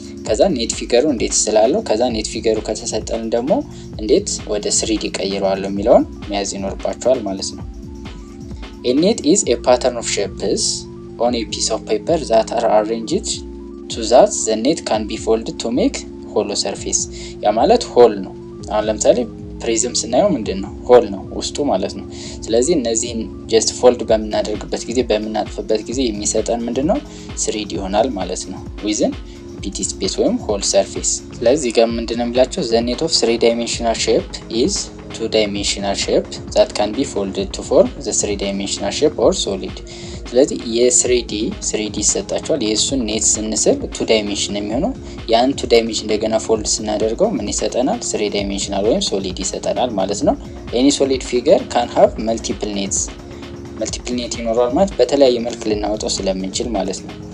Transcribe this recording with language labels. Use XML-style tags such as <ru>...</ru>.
<am>ከዛ ኔት ፊገሩ እንዴት ስላለው ከዛ ኔት ፊገሩ ከተሰጠን ደግሞ እንዴት ወደ 3D ቀይረዋለሁ የሚለውን መያዝ ይኖርባችኋል ማለት ነው።</am> <en>A net is a pattern of shapes on a piece of paper that are arranged so that the net can be folded to make hollow surface።</en> <am>ያ ማለት ሆል ነው። አሁን ለምሳሌ ፕሪዝም ስናየው ምንድነው? ሆል ነው ውስጡ ማለት ነው። ስለዚህ እነዚህን ጀስት ፎልድ በምናደርግበት ጊዜ በምናጥፍበት ጊዜ የሚሰጠን ምንድነው? 3D ይሆናል ማለት ነው።</am> <en>ዊዝን ፒቲ ስፔስ</en> <am>ወይም ሆል ሰርፌስ። ስለዚህ ጋር ምንድነው የሚላቸው?</am> <en>the net of 3 dimensional shape is 2 dimensional shape that can be folded to form the 3 dimensional shape or solid።</en> <am>ስለዚህ የ3D ይሰጣቸዋል። የእሱን ኔት ስንስል 2 ዳይሜንሽን የሚሆነው ያን 2 ዳይሜንሽን እንደገና ፎልድ ስናደርገው ምን ይሰጠናል? 3 ዳይሜንሽናል ወይም ሶሊድ ይሰጠናል ማለት ነው።</am> <en>ኤኒ ሶሊድ ፊገር ካን ሃቭ መልቲፕል ኔትስ።</en> <am>መልቲፕል ኔት ይኖረዋል ማለት በተለያየ መልክ ልናወጣው ስለምንችል ማለት ነው።</am>